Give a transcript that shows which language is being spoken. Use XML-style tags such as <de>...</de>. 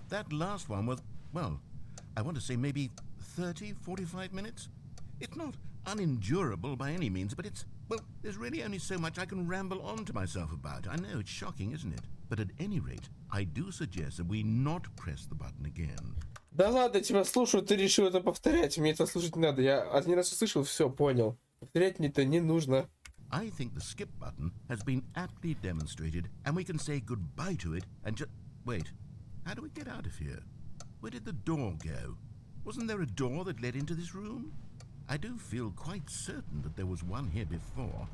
<en>That last one was, well, I want to say maybe 30, 45 minutes? It's not unendurable by any means, but it's, well, there's really only so much I can ramble on to myself about. I know, it's shocking, isn't it? But at any rate, I do suggest that we not press the button again.</en> <ru>Да ладно, тебя слушаю, ты решил это повторять. Мне это слушать не надо. Я один раз услышал, все, понял. Повторять мне это не нужно.</ru> <en>I think the skip button has been aptly demonstrated, and we can say goodbye to it and just... Wait, how do we get out of here? Where did the door go? Wasn't there a door that led into this room? I do feel quite certain that there was one here before.</en>